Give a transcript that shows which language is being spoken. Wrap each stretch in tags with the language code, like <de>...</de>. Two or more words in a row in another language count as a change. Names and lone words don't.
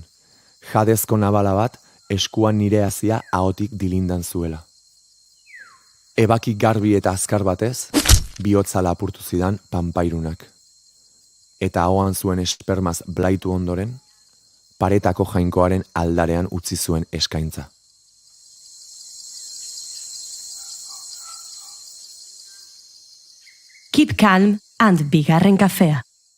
<eu>Jadezko nabala bat eskuan nire hazia ahotik dilindan zuela. Ebaki garbi eta azkar batez, bihotza lapurtu zidan panpairunak. Eta ahoan zuen espermaz blaitu ondoren, paretako jainkoaren aldarean utzi zuen eskaintza.</eu> <en>Keep calm and</en> <eu>bigarren kafea.</eu>